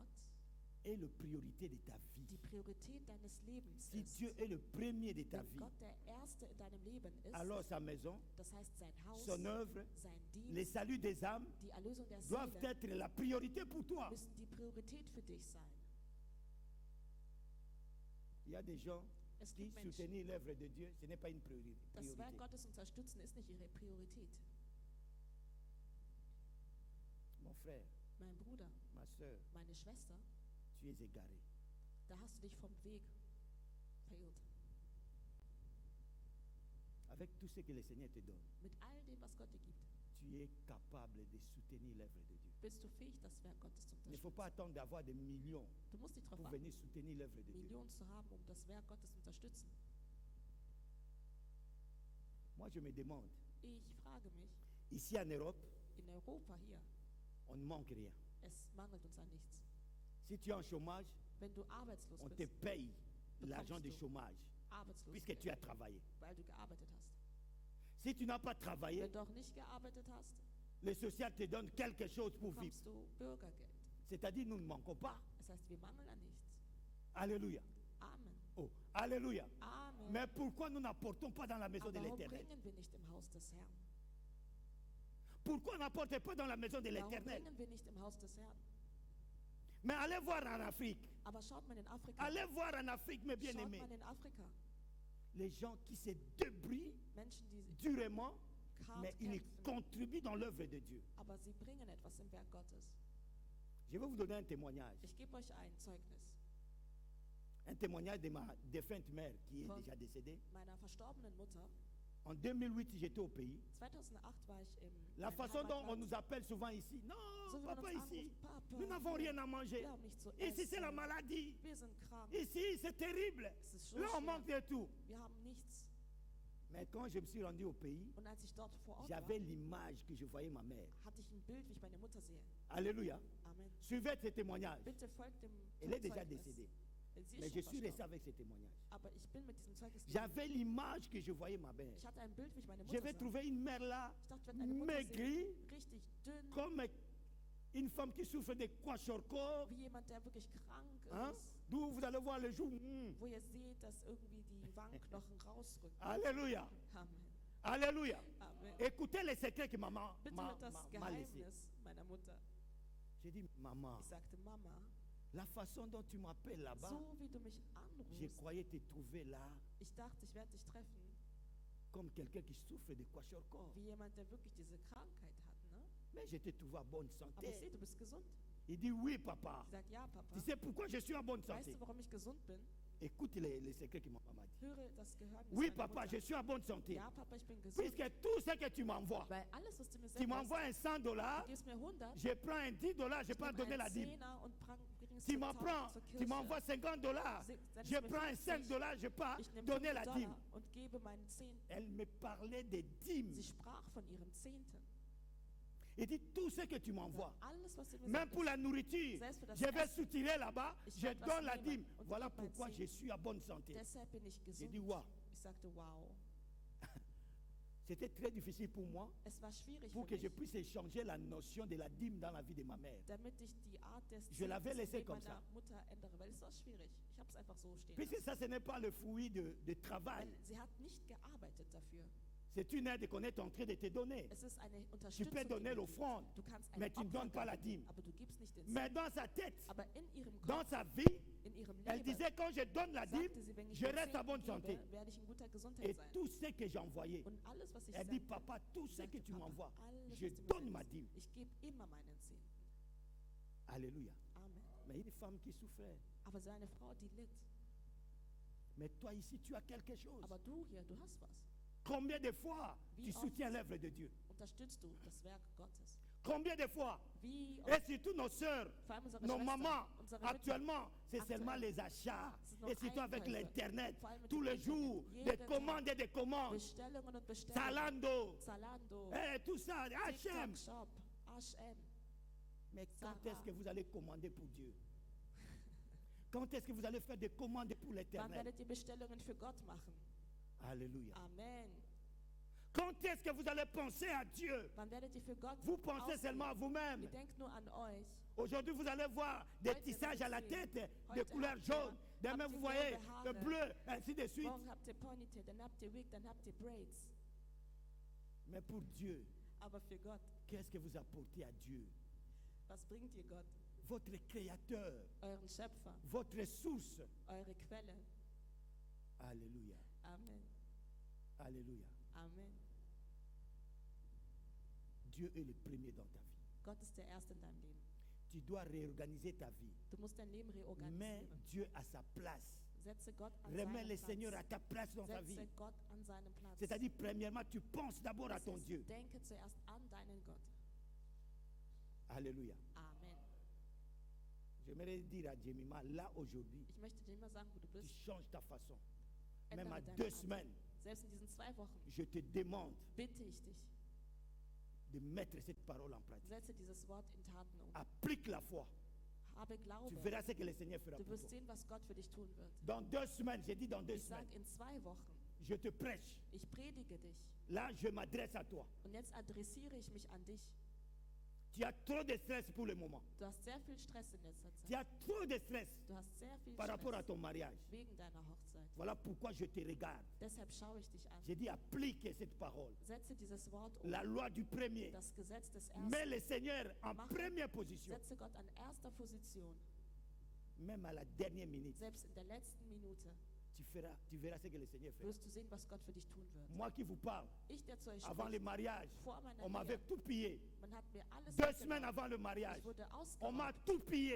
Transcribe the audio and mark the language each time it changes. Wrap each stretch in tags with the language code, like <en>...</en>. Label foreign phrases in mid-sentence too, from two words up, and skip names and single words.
<fr>est la priorité de ta vie,</fr> <de>die Priorität deines Lebens</de> <fr>si</fr> <de>ist,</de> <fr>Dieu est le premier de ta</fr> <de>wenn</de> <fr>vie,</fr> <de>Gott der Erste in deinem Leben ist,</de> <fr>alors sa maison,</fr> <de>das heißt sein Haus,</de> <fr>son œuvre,</fr> <de>sein</de> <fr>le</fr> <de>Dienst,</de> <fr>salut des âmes</fr> <de>die Erlösung der</de> <fr>doivent</fr> <de>Seele,</de> <fr>être la priorité pour toi.</fr> <de>müssen die Priorität für dich sein.</de> <fr>Il y a des gens</fr> <de>Es</de> <fr>qui</fr> <de>gibt Menschen,</de> <fr>soutenir l'œuvre de Dieu, ce n'est pas une priorité.</fr> <de>das Werk Gottes unterstützen ist nicht ihre Priorität.</de> <fr>Mon frère,</fr> <de>Mein Bruder,</de> <fr>ma soeur,</fr> <de>meine Schwester,</de> <fr>tu es égaré.</fr> <de>da hast du dich vom Weg verirrt.</de> <fr>Avec tout ce que le Seigneur te donne,</fr> <de>Mit all dem, was Gott dir gibt,</de> <fr>tu es capable de soutenir l'œuvre de Dieu.</fr> <de>bist du fähig, das Werk Gottes zu</de> <fr>Il ne faut</fr> <de>unterstützen.</de> <fr>pas attendre d'avoir des millions</fr> <de>Du musst nicht darauf</de> <fr>pour</fr> <de>warten,</de> <fr>venir soutenir l'œuvre de Dieu.</fr> <de>Millionen zu haben, um das Werk Gottes zu unterstützen.</de> <fr>Moi, je me demande,</fr> <de>Ich frage mich,</de> <fr>ici en Europe,</fr> <de>in Europa hier,</de> <fr>on ne manque rien.</fr> <de>es mangelt uns an nichts.</de> <fr>Si tu es en chômage,</fr> <de>Wenn du arbeitslos</de> <fr>on te</fr> <de>bist,</de> <fr>paye l'argent de</fr> <de>du</de> <fr>chômage</fr> <de>arbeitslos</de> <fr>puisque tu as travaillé.</fr> <de>weil du gearbeitet hast.</de> <fr>Si tu n'as pas travaillé,</fr> <de>Wenn du auch nicht gearbeitet hast,</de> <fr>le social te donne quelque chose pour vivre.</fr> <de>bekommst du Bürgergeld.</de> <fr>C'est-à-dire, nous ne manquons pas.</fr> <de>Das heißt, wir mangeln an nichts.</de> <fr>Alléluia.</fr> <de>Amen.</de> <fr>Oh, alléluia.</fr> <de>Amen.</de> <fr>Mais pourquoi nous n'apportons pas dans la maison de</fr> <de>Aber warum</de> <fr>l'Éternel?</fr> <de>bringen wir nicht im Haus des Herrn?</de> <fr>Pourquoi on n'apporte pas dans la maison de</fr> <de>Warum</de> <fr>l'Éternel?</fr> <de>bringen wir nicht im Haus des Herrn?</de> <fr>Mais allez voir en Afrique.</fr> <de>Aber schaut mal in Afrika.</de> <fr>Allez voir en Afrique, mes</fr> <de>Schaut</de> <fr>bien-aimés.</fr> <de>mal in Afrika.</de> <fr>Les gens qui se débrouillent</fr> <de>Menschen, die</de> <fr>durement,</fr> <de>hart</de> <fr>mais ils</fr> <de>kämpfen,</de> <fr>contribuent dans l'œuvre de Dieu.</fr> <de>aber sie bringen etwas im Werk Gottes.</de> <fr>Je vais vous donner un témoignage.</fr> <de>Ich gebe euch ein Zeugnis.</de> <fr>Un témoignage de ma défunte mère qui est</fr> <de>Von</de> <fr>déjà décédée.</fr> <de>meiner verstorbenen Mutter.</de> <fr>En 2008, j'étais au pays.</fr> <de>2008 war ich im</de> <fr>La</fr> <de>meinem</de> <fr>façon dont on</fr> <de>Heimatland.</de> <fr>nous appelle souvent ici, non,</fr> <de>So wie man</de> <fr>papa</fr> <de>uns</de> <fr>ici,</fr> <de>anruft, Papa,</de> <fr>nous n'avons rien à manger.</fr> <de>wir haben nichts zu</de> <fr>Ici, c'est la</fr> <de>essen.</de> <fr>maladie.</fr> <de>Wir sind krank.</de> <fr>Ici, c'est terrible.</fr> <de>Es ist so</de> <fr>Là, on</fr> <de>schwer.</de> <fr>manque de tout.</fr> <de>Wir haben nichts.</de> <fr>Mais quand je me suis rendu au pays,</fr> <de>Und als ich dort vor Ort</de> <fr>j'avais</fr> <de>war,</de> <fr>l'image que je voyais ma mère.</fr> <de>hatte ich ein Bild, wie ich meine Mutter sehe.</de> <fr>Alléluia.</fr> <de>Amen.</de> <fr>Suivez ce témoignage.</fr> <de>Bitte folgt dem</de> <fr>Elle est déjà</fr> <de>Zeugnis.</de> <fr>décédée.</fr> <de>Sie</de> <fr>Mais</fr> <de>ist</de> <fr>je</fr> <de>schon</de> <fr>suis resté</fr> <de>verstorben.</de> <fr>avec ce témoignage.</fr> <de>Aber ich bin mit diesem Zeugnis geblieben.</de> <fr>J'avais l'image que je voyais ma mère.</fr> <de>Ich hatte ein Bild, wie ich meine</de> <fr>Je</fr> <de>Mutter</de> <fr>vais</fr> <de>sah.</de> <fr>trouver une mère là,</fr> <de>Ich dachte, ich werde eine Mutter</de> <fr>maigrie,</fr> <de>sehen, richtig dünn,</de> <fr>comme une femme qui souffre de kwashiorkor,</fr> <de>wie jemand, der wirklich krank</de> <fr>hein,</fr> <de>ist,</de> <fr>d'où vous allez voir le jour.</fr> <de>wo ihr seht, dass irgendwie die Wangenknochen rausrücken.</de> <fr>Alléluia.</fr> <de>Amen.</de> <fr>Alléluia.</fr> <de>Amen.</de> <fr>Écoutez les secrets que maman</fr> <de>Bitte</de> <fr>m'a</fr> <de>hört das</de> <fr>m'a laissé.</fr> <de>Geheimnis meiner Mutter.</de> <fr>J'ai dit, maman,</fr> <de>Ich sagte, Mama,</de> <fr>la façon dont tu m'appelles là-bas,</fr> <de>so wie du mich</de> <fr>je</fr> <de>anrufst,</de> <fr>croyais te trouver là</fr> <de>ich dachte, ich werde dich treffen</de> <fr>comme quelqu'un qui souffre de kwashiorkor.</fr> <de>wie jemand, der wirklich diese Krankheit hat. Ne?</de> <fr>Mais je te trouve en bonne</fr> <de>Aber</de> <fr>santé.</fr> <de>ich sehe, du bist gesund.</de> <fr>Il dit oui, papa.</fr> <de>Ich sage, ja, Papa.</de> <fr>Tu sais pourquoi je suis en bonne</fr> <de>Weißt</de> <fr>santé?</fr> <de>du, warum ich gesund bin?</de> <fr>Écoute les secrets que ma maman dit.</fr> <de>Höre das Geheimnis</de> <fr>Oui,</fr> <de>meiner</de> <fr>papa,</fr> <de>Mutter.</de> <fr>je suis en bonne santé.</fr> <de>Ja, Papa, ich bin gesund.</de> <fr>Puisque tout ce que tu m'envoies,</fr> <de>Weil alles, was du mir</de> <fr>tu</fr> <de>sendest,</de> <fr>m'envoies un $100,</fr> <de>du gibst mir 100,</de> <fr>je prends un $10, je</fr> <de>ich</de> <fr>peux</fr> <de>nehme</de> <fr>donner</fr> <de>einen</de> <fr>la dîme.</fr> <de>Zehner und bringst</de> <fr>Tu</fr> <de>zur</de> <fr>m'en prends,</fr> <de>zur</de> <fr>tu</fr> <de>Kirche.</de> <fr>m'envoies $50,</fr> <de>Sendest</de> <fr>je</fr> <de>mir</de> <fr>prends un</fr> <de>50,</de> <fr>$5, je peux</fr> <de>ich nehme</de> <fr>donner la dîme.</fr> <de>$5 und gebe meinen Zehnten.</de> <fr>Elle me parlait des dîmes.</fr> <de>Sie sprach von ihren Zehnten.</de> <fr>Il dit tout ce que tu m'envoies,</fr> <de>Alles, was du mir</de> <fr>même pour</fr> <de>sendest,</de> <fr>la nourriture,</fr> <de>selbst für das</de> <fr>je vais</fr> <de>Essen,</de> <fr>soutirer là-bas,</fr> <de>Ich</de> <fr>je</fr> <de>werde was</de> <fr>donne la</fr> <de>nehmen</de> <fr>dîme.</fr> <de>und</de> <fr>Voilà</fr> <de>gebe mein</de> <fr>pourquoi je</fr> <de>Zehnten.</de> <fr>suis en bonne santé.</fr> <de>deshalb bin ich</de> <fr>J'ai</fr> <de>gesund.</de> <fr>dit waouh.</fr> <de>Ich sagte, wow.</de> <fr>C'était très difficile pour moi</fr> <de>Es war schwierig</de> <fr>pour</fr> <de>für</de> <fr>que je</fr> <de>mich,</de> <fr>puisse échanger la notion de la dîme dans la vie de ma mère.</fr> <de>damit ich die Art des</de> <fr>Je l'avais</fr> <de>Zehntens</de> <fr>laissé</fr> <de>im</de> <fr>comme</fr> <de>Leben</de> <fr>ça.</fr> <de>meiner Mutter ändere, weil es war schwierig. Ich habe es einfach so stehen</de> <fr>Puisque</fr> <de>lassen.</de> <fr>ça, ce n'est pas le fruit de travail.</fr> <de>Weil sie hat nicht gearbeitet dafür.</de> <fr>C'est une aide qu'on est en train de te donner.</fr> <de>Es ist eine</de> <fr>Tu</fr> <de>Unterstützung,</de> <fr>peux</fr> <de>die</de> <fr>donner</fr> <de>du</de> <fr>l'offrande,</fr> <de>gibst. Du kannst</de> <fr>mais</fr> <de>ein</de> <fr>tu ne donnes pas la</fr> <de>Opfer</de> <fr>dîme.</fr> <de>geben, aber du gibst nicht den</de> <fr>Mais</fr> <de>Zehnten.</de> <fr>dans sa tête,</fr> <de>Aber in ihrem</de> <fr>dans</fr> <de>Kopf,</de> <fr>sa vie,</fr> <de>in ihrem</de> <fr>elle</fr> <de>Leben,</de> <fr>disait quand je donne la dîme,</fr> <de>sagte sie, wenn ich</de> <fr>je</fr> <de>den</de> <fr>reste en bonne</fr> <de>Zehnten</de> <fr>santé.</fr> <de>gebe, werde ich in guter Gesundheit</de> <fr>Et</fr> <de>sein.</de> <fr>tout ce que j'envoyais,</fr> <de>Und alles, was ich</de> <fr>elle dit,</fr> <de>sende,</de> <fr>papa, tout ce</fr> <de>sagte</de> <fr>que tu</fr> <de>Papa,</de> <fr>m'envoies,</fr> <de>alles,</de> <fr>je</fr> <de>was du mir</de> <fr>donne ma</fr> <de>sendest,</de> <fr>dîme.</fr> <de>ich gebe immer meinen Zehnten.</de> <fr>Alléluia.</fr> <de>Amen.</de> <fr>Mais une femme qui souffrait.</fr> <de>Aber so eine Frau, die litt.</de> <fr>Mais toi ici, tu as quelque chose.</fr> <de>Aber du hier, du hast was.</de> <fr>Combien de fois</fr> <de>Wie</de> <fr>tu</fr> <de>oft</de> <fr>soutiens l'œuvre de Dieu?</fr> <de>unterstützt du das Werk Gottes?</de> <fr>Combien de fois?</fr> <de>Wie</de> <fr>Et</fr> <de>oft,</de> <fr>surtout nos sœurs,</fr> <de>vor allem unsere</de> <fr>nos</fr> <de>Schwestern,</de> <fr>mamans,</fr> <de>unsere Mütter,</de> <fr>actuellement, c'est</fr> <de>Aktuell.</de> <fr>seulement les achats.</fr> <de>Es sind noch</de> <fr>Et surtout avec</fr> <de>Einkäufe.</de> <fr>l'Internet.</fr> <de>Vor allem mit</de> <fr>Tous</fr> <de>dem</de> <fr>les</fr> <de>Internet.</de> <fr>jours,</fr> <de>Jeden</de> <fr>des</fr> <de>Tag.</de> <fr>commandes et des commandes.</fr> <de>Bestellungen und Bestellungen.</de> <fr>Zalando,</fr> <de>Zalando,</de> <fr>tout ça, H&M.</fr> <de>TikTok Shop, H&M.</de> <fr>Mais quand</fr> <de>Zara.</de> <fr>est-ce que vous allez commander pour Dieu? Quand est-ce que vous allez faire des commandes pour</fr> <de>Wann</de> <fr>l'Éternel?</fr> <de>werdet ihr Bestellungen für Gott machen?</de> <fr>Alléluia.</fr> <de>Amen.</de> <fr>Quand est-ce que vous allez penser à Dieu?</fr> <de>Wann werdet ihr für Gott</de> <fr>Vous pensez</fr> <de>ausgeben?</de> <fr>seulement à vous-même.</fr> <de>Ihr denkt nur an euch.</de> <fr>Aujourd'hui, vous allez voir des</fr> <de>Heute</de> <fr>tissages à la</fr> <de>werdet</de> <fr>tête</fr> <de>ihr</de> <fr>de</fr> <de>heute</de> <fr>couleur</fr> <de>habt ihr-</de> <fr>jaune. Demain,</fr> <de>habt</de> <fr>vous</fr> <de>ihr</de> <fr>voyez</fr> <de>gelbe</de> <fr>le</fr> <de>Haare.</de> <fr>bleu, ainsi de suite.</fr> <de>Morgen habt ihr Ponytail, dann habt ihr Wig, dann habt ihr Braids.</de> <fr>Mais pour Dieu,</fr> <de>Aber für Gott,</de> <fr>qu'est-ce que vous apportez à Dieu?</fr> <de>was bringt ihr Gott?</de> <fr>Votre Créateur,</fr> <de>Euren Schöpfer,</de> <fr>votre source.</fr> <de>eure Quelle.</de> <fr>Alléluia.</fr> <de>Amen.</de> <fr>Alléluia.</fr> <de>Amen.</de> <fr>Dieu est le premier dans ta vie.</fr> <de>Gott ist der Erste in deinem Leben.</de> <fr>Tu dois réorganiser ta vie.</fr> <de>Du musst dein Leben</de> <fr>Mets</fr> <de>reorganisieren.</de> <fr>Dieu à sa place.</fr> <de>Setze Gott an</de> <fr>Remets le</fr> <de>seinen</de> <fr>Seigneur à</fr> <de>Platz.</de> <fr>ta place dans ta vie.</fr> <de>Setze Gott an seinen Platz.</de> <fr>C'est-à-dire, premièrement, tu penses d'abord à</fr> <de>Das</de> <fr>ton</fr> <de>heißt,</de> <fr>Dieu.</fr> <de>denke zuerst an deinen Gott.</de> <fr>Alléluia.</fr> <de>Amen.</de> <fr>J'aimerais dire à Jemima, là aujourd'hui,</fr> <de>Ich möchte dir immer sagen, wo du</de> <fr>tu</fr> <de>bist.</de> <fr>changes ta façon. Même</fr> <de>Ändere</de> <fr>à</fr> <de>deine</de> <fr>2</fr> <de>Art.</de> <fr>semaines,</fr> <de>Selbst in diesen 2 Wochen</de> <fr>je te demande</fr> <de>bitte ich dich,</de> <fr>de mettre cette parole en pratique.</fr> <de>setze dieses Wort in Taten um.</de> <fr>Applique la foi.</fr> <de>Habe</de> <fr>Tu</fr> <de>Glaube.</de> <fr>verras ce que le Seigneur fera</fr> <de>Du</de> <fr>pour</fr> <de>wirst</de> <fr>toi.</fr> <de>sehen, was Gott für dich tun wird.</de> <fr>Dans 2 semaines, j'ai dit dans 2</fr> <de>Ich sage</de> <fr>semaines,</fr> <de>in 2 Wochen,</de> <fr>je te prêche.</fr> <de>ich predige dich.</de> <fr>Là, je m'adresse à toi.</fr> <de>Und jetzt adressiere ich mich an dich.</de> <fr>Tu as trop de stress pour le moment.</fr> <de>Du hast sehr viel Stress in letzter</de> <fr>Tu</fr> <de>Zeit.</de> <fr>as trop de stress</fr> <de>Du hast sehr viel</de> <fr>par rapport à</fr> <de>Stress</de> <fr>ton mariage.</fr> <de>wegen deiner Hochzeit.</de> <fr>Voilà pourquoi je te regarde.</fr> <de>Deshalb schaue ich dich an.</de> <fr>J'ai dit applique cette parole.</fr> <de>Setze dieses Wort um.</de> <fr>La loi du premier.</fr> <de>Das Gesetz des</de> <fr>Mets</fr> <de>Ersten.</de> <fr>le Seigneur en</fr> <de>Mach-</de> <fr>première position.</fr> <de>Setze Gott an erster Position.</de> <fr>Même à la dernière minute,</fr> <de>Selbst in der letzten Minute</de> <fr>tu verras ce que le Seigneur fait.</fr> <de>wirst du sehen, was Gott für dich tun wird.</de> <fr>Moi qui vous parle,</fr> <de>Ich, der zu euch</de> <fr>avant le</fr> <de>spricht,</de> <fr>mariage,</fr> <de>vor meiner</de> <fr>on m'avait</fr> <de>Ehe,</de> <fr>tout pillé.</fr> <de>man hat mir alles</de> <fr>2</fr> <de>weggenommen.</de> <fr>semaines avant le mariage,</fr> <de>Ich wurde</de> <fr>on m'a</fr> <de>ausgeraubt.</de> <fr>tout pillé.</fr>